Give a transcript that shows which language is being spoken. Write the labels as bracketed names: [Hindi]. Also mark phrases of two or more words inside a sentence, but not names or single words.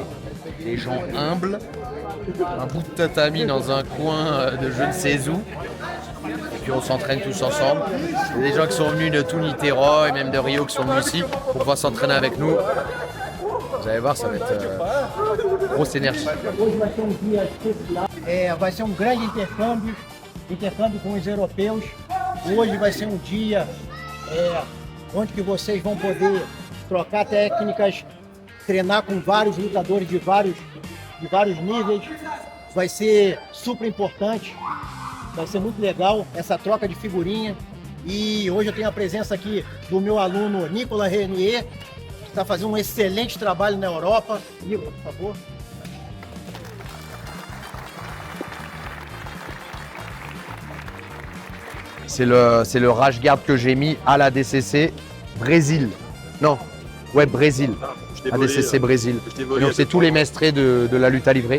[French] Des gens humbles, un bout de tatami dans un coin de je ne sais où. Et puis on s'entraîne tous ensemble. Il y a des gens qui sont venus de tout Niterói et même de Rio qui sont venus ici pour pouvoir s'entraîner avec nous. Vous allez voir, ça va être grosse énergie. [Portuguese] Vai ser grande intercâmbio com os europeus. Hoje vai ser dia onde que vocês vão poder trocar técnicas, treinar com vários lutadores de vários níveis. Vai ser super importante, vai ser muito legal essa troca de figurinha. E hoje eu tenho a presença aqui do meu aluno Nicolas Renier, que está fazendo excelente trabalho na Europa. Nicolas, por favor. [French] C'est le [English] rash guard [French] que j'ai mis à la DCC Brésil. Non, ouais, Brésil. ADCC Brésil. Donc c'est tous les mestrés de la lutte à livrer.